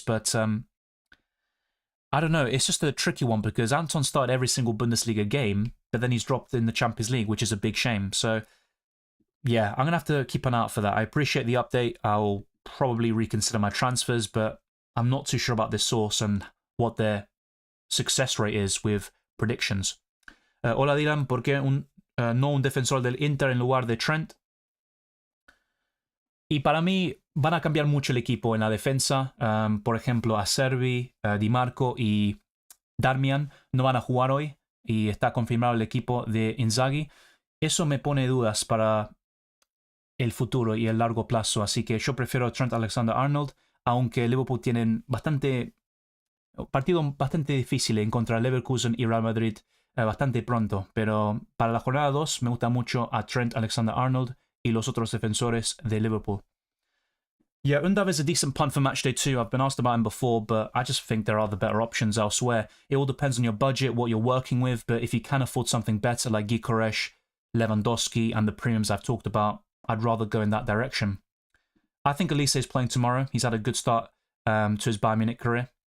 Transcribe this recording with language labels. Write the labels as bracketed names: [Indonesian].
[English] But I don't know, it's just a tricky one because Anton started every single Bundesliga game, but then he's dropped in the Champions League, which is a big shame. So yeah, I'm going to have to keep an eye out for that. I appreciate the update. I'll probably reconsider my transfers, but I'm not too sure about this source and what their success rate is with predictions. [Spanish] Hola Dylan, ¿por qué no un defensor del Inter en lugar de Trent? Y para mí van a cambiar mucho el equipo en la defensa. Por ejemplo, Acerbi, Di Marco y Darmian no van a jugar hoy y está confirmado el equipo de Inzaghi. Eso me pone dudas para el futuro y el largo plazo, así que yo prefiero Trent Alexander-Arnold, aunque Liverpool tienen partido bastante difícil en contra Leverkusen y Real Madrid bastante pronto, pero para la jornada 2 me gusta mucho a Trent Alexander-Arnold y los otros defensores de Liverpool. [English] Yeah, Undav is a decent punt for matchday 2. I've been asked about him before, but I just think there are the better options elsewhere. It all depends on your budget, what you're working with, but if you can afford something better like Gyökeres, Lewandowski, and the premiums I've talked about, I'd rather go in that direction. I think Elise is playing tomorrow. He's had a good start to his Bayern Munich career.